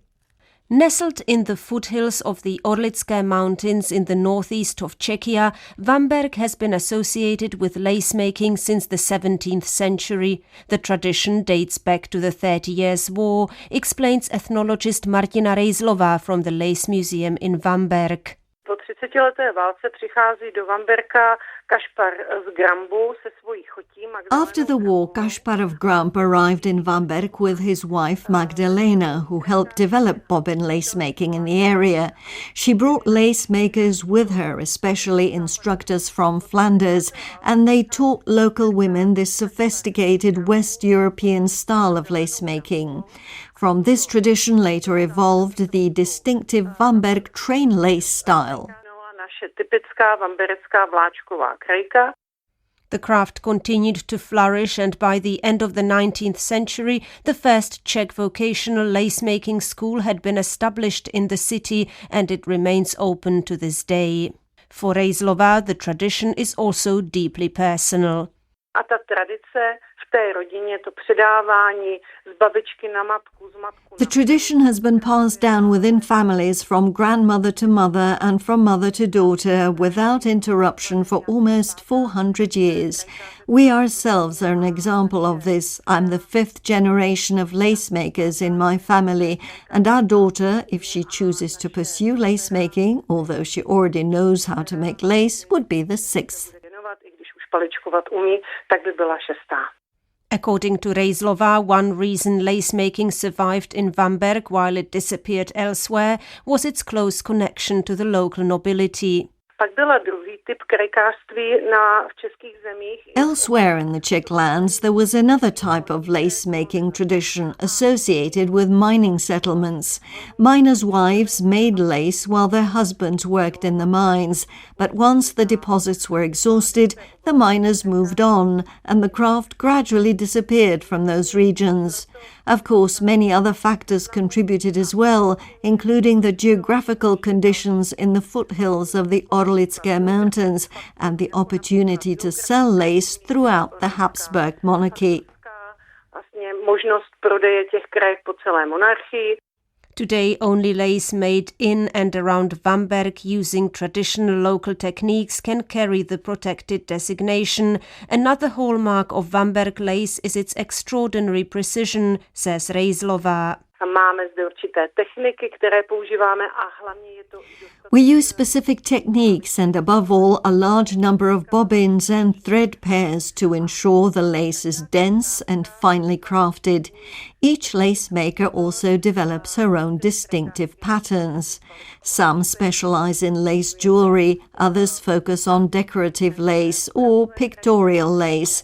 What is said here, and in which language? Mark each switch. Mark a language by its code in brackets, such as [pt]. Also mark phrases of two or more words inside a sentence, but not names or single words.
[en] Nestled in the foothills of the Orlické Mountains in the northeast of Czechia, Vamberk has been associated with lace making since the 17th century. The tradition dates back to the 30 Years' War, explains ethnologist Martina Rejzlová from the Lace Museum in Vamberk. [cs] Po 30leté válce přichází do Vamberka Kašpar z Grambu se svojí chotí. [en] After the war, Kaspar of Gramp arrived in Vamberk with his wife Magdalena, who helped develop bobbin lace making in the area. She brought lace makers with her, especially instructors from Flanders, and they taught local women this sophisticated West European style of lace making. From this tradition later evolved the distinctive Vamberk train lace style. [cs] naše typická vamberecká vláčková krajka. [en] The craft continued to flourish, and by the end of the 19th century, the first Czech vocational lace-making school had been established in the city, and it remains open to this day. For Rejzlová, the tradition is also deeply personal. [cs] A ta tradice v té rodině, to předávání z babičky na matku, z matku. [en] The tradition has been passed down within families from grandmother to mother and from mother to daughter without interruption for almost 400 years. We ourselves are an example of this. I'm the 5th generation of lace makers in my family, and our daughter, if she chooses to pursue lace making, although she already knows how to make lace, would be the 6th. [cs] I když už paličkovat umí, tak by byla 6. [en] According to Rejzlová, one reason lace-making survived in Vamberk while it disappeared elsewhere was its close connection to the local nobility. [cs] Pak byla druhý typ krajkářství v českých zemích. [en] Elsewhere in the Czech lands, there was another type of lace-making tradition associated with mining settlements. Miners' wives made lace while their husbands worked in the mines, but once the deposits were exhausted, the miners moved on, and the craft gradually disappeared from those regions. Of course, many other factors contributed as well, including the geographical conditions in the foothills of the Orlické Mountains and the opportunity to sell lace throughout the Habsburg monarchy. [cs] Vlastně možnost prodeje těch krajek po celé monarchii. [en] Today, only lace made in and around Vamberk using traditional local techniques can carry the protected designation. Another hallmark of Vamberk lace is its extraordinary precision, says Rejzlová. [cs] Máme zde určité techniky, které používáme a hlavně je to... [en] We use specific techniques and above all a large number of bobbins and thread pairs to ensure the lace is dense and finely crafted. Each lace maker also develops her own distinctive patterns. Some specialize in lace jewelry, others focus on decorative lace or pictorial lace.